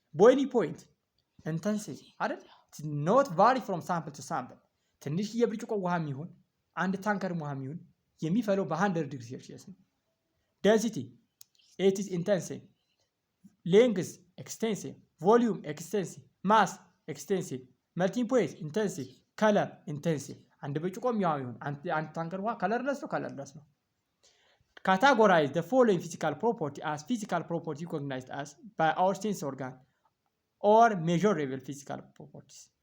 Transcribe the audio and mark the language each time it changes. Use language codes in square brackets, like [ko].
[en] Boiling point, intensive. It is not vary from sample to sample. [am] ትንሽ የብርጭቆ ውሃ የሚሆን አንድ ታንከር ውሃ የሚሆን የሚፈለው በ100 ዲግሪ ሴልሺየስ ነው። [en] Density, it is intensive. Length, extensive. Volume, extensive. Mass, extensive. Melting point, intensive. Color, intensive. [am] አንድ ብርጭቆ የሚሆን ይሁን አንድ ታንከር ውሃ ከለርለስ ነው። [en] Categorize the following physical property as physical property recognized as by our sense organ or measurable physical properties.